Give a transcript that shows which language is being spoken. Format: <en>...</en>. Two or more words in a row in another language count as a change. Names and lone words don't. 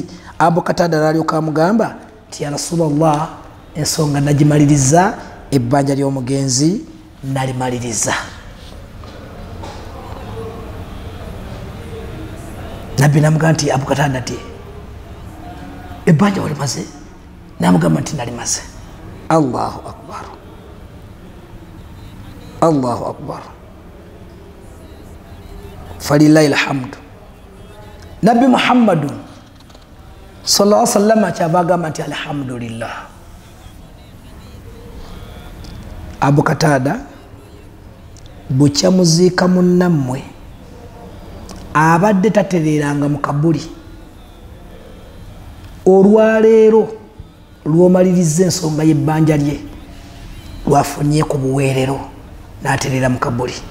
<lg>Abu Katada n'alyoka amugamba nti</lg> <ar>يا رسول الله</ar> <lg>ensonga nagimaliriza ebbanja ly'omugenzi nalimaliriza. Nabbi n'amugamba nti Abu Katada ti ebbanja walimaze? N'amugamba nti nalimaze.</lg> <ar>الله أكبر الله أكبر فلله الحمد.</ar> <lg>Nabbi Muhammadun</lg> <ar>صلى الله عليه وسلم</ar> <lg>kyava agamba nti alhamdulillah. Abu Katada bukya muziika munnammwe abadde tatereeranga mu kabuli, olwaleero lw'omaliriza ensonga y'ebbanja lye lwafunye ku buweerero n'atereera mu kabuli.</lg>